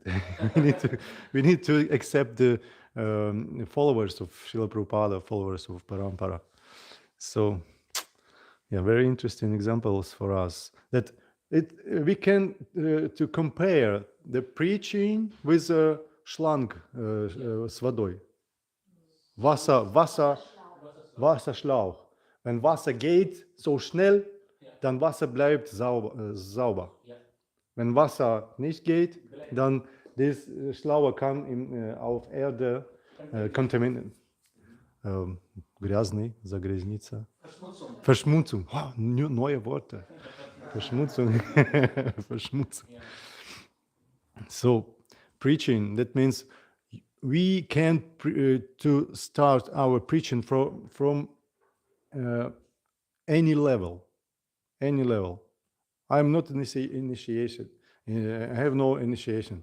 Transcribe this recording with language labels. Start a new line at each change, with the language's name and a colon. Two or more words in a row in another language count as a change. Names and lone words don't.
English: we need to accept the followers of Srila Prabhupada, followers of parampara. So, yeah, very interesting examples for us that we can to compare the preaching with a schlang
Russian: с водой.
German: Wasserschlauch. Wenn Wasser geht so schnell, dann Wasser bleibt sauber. Wenn Wasser nicht geht, dann das Schlauch kann auf Erde kontaminieren.
Russian: Грязный, загрязниться.
German: Verschmutzung. Oh, neue Worte. Verschmutzung. Verschmutzung.
English: So, preaching, that means we can't to start our preaching from any level, any level. I'm not initiation. I have no initiation.